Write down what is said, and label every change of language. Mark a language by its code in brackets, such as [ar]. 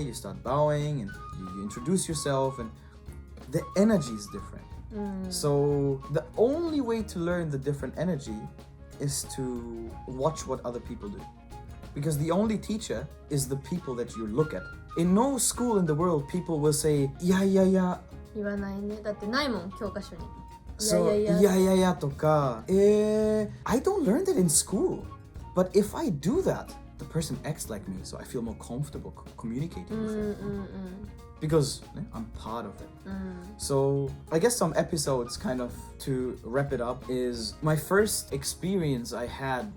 [en] You start bowing and you introduce yourself, and the energy is different. So the only way to learn the different energy is to watch what other people do. Because the only teacher is the people that you look at. In no school in the world, people will say, yeah. [ja] 言わないね。だってないもん、教科書に。 [en] So, yeah, [ja] とか、 [en] I don't learn that in school. But if I do that, the person acts like me, so I feel more comfortable communicating with them. Because I'm part of it. So I guess some episodes kind of to wrap it up is my first experience I had.